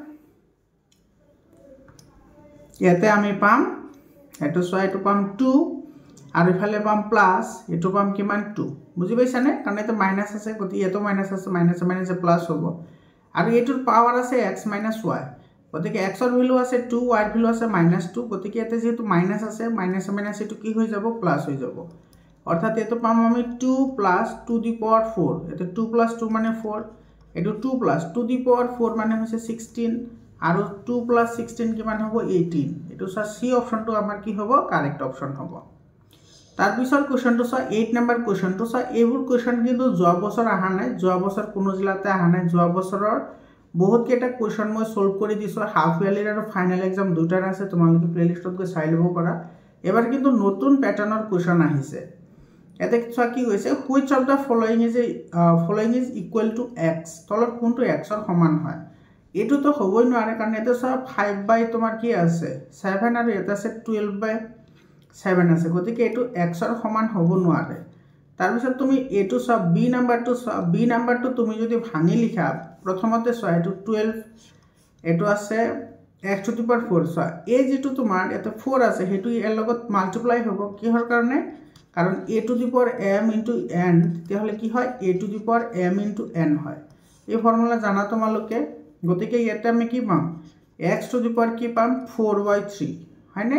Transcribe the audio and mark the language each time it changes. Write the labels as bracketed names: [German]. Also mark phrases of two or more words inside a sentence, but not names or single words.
[Assamese] ইয়াতে আমি পাম এটো সা এটো পাম 2 আৰু ইফালে পাম প্লাস এটো পাম কিমান 2 বুজি পাইছানে কাৰণ এটো মাইনাস আছে গতি এটো মাইনাস আছে মাইনাসে প্লাস হ'ব আৰু এটোৰ পাৱাৰ আছে x - y গতিকে এক্সৰ ভ্যালু আছে 2 y ভ্যালু আছে -2 গতিকে এতে যেহেতু মাইনাস আছে মাইনাস মাইনাস এটো কি হৈ যাব প্লাস হৈ যাব অর্থাৎ এটো পাম আমি 2 + 2 [English] the power [Assamese] 4 এতে 2 + 2 মানে 4 এটো 2 + 2 [English] the power [Assamese] 4 মানে হৈছে 16 আৰু 2 + 16 কিমান হ'ব 18 এটো সি অপশনটো আমাৰ কি হ'ব [English] correct option [Assamese] হ'ব তাৰ পিছৰ কোৱেশ্চনটো 8 নম্বৰ কোৱেশ্চনটো এইবোৰ কোৱেশ্চন কিন্তু যোৱা বছৰ আহা নাই যোৱা বছৰ কোনো জিলাতে আহা নাই যোৱা বছৰৰ বহুত কেটা কোৱেশ্চন মই সলভ কৰি দিছো [English] half yearly [Assamese] আৰু [English] final exam [Assamese] দুটাৰ আছে তোমালোকে প্লেলিষ্টত গৈ চাই লব পাৰা এবাৰ কিন্তু নতুন প্যাটাৰ্নৰ কোৱেশ্চন আহিছে এতে কি হৈছে [English] which of the following is equal to x [Assamese] তলত কোনটো x ৰ সমান হয় এটো তো হবই নোৱাৰে কাৰণ এতে 5 বাই তোমাৰ কি আছে 7 আৰু এটা আছে 12/7 আছে গতিকে এটো x ৰ সমান হ'ব নোৱাৰে তাৰ পিছত তুমি এটো বি নাম্বাৰটো তুমি যদি ভাঙি লিখা প্ৰথমতে এটো 12 এটো আছে x [English] to the power [Assamese] 4 এই যেটো তোমাৰ এতে 4 আছে হেতু এর লগত মাল্টিপ্লাই হ'ব কিহৰ কাৰণে কাৰণ a [English] to the power [Assamese] m * n তেতিয়াহলে কি হয় a [English] to the power [Assamese] m * n হয় এই ফৰ্মুলা জানা তোমালোকে গতিকে ইয়াতে আমি কি পাম x [English] to the power [Assamese] কি পাম 4/3 হয়নে